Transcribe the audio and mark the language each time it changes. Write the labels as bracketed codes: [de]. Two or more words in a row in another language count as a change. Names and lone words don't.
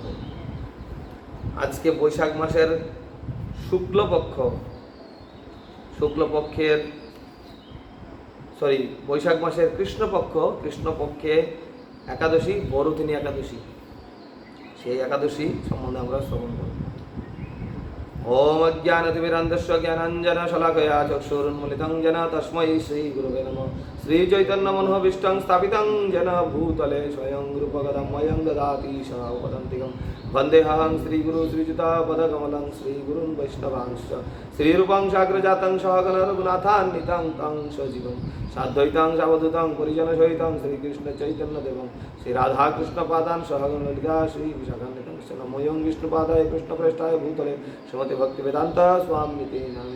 [bn] আজকে বৈশাখ মাসের বৈশাখ মাসের কৃষ্ণপক্ষে একাদশী, বরুথিনী একাদশী, সেই একাদশী সম্বন্ধে আমরা শ্রবণ করব। [sa] ওম অজ্ঞানতিমিরান্ধস্য জ্ঞানাঞ্জনশলাকয়া চক্ষুरुन्मीलितं येन तस्मै श्रीगुरवे नमः। श्रीचैतन्यमनोभीष्टं स्थापितं येन भूतले स्वयं रूपगतं मह्यं ददाति स्वपदान्तिकं। वन्देऽहं श्रीगुरु श्रीयुतापदकमलं श्रीगुरुन् वैष्णवांश्च श्रीरूपं साग्रजातं सहगणरघुनाथान्वितं तं सजीवं साद्वैतं सावधूतं परिजनसहितं श्रीकृष्णचैतन्यदेवं श्रीराधाकृष्णपादान् सहगणललिता श्रीविशाखान्वितं नमोऽयं विष्णुपादाय कृष्णप्रेष्ठाय भूतले श्रीमते भक्तिवेदांत स्वामिते नामिने।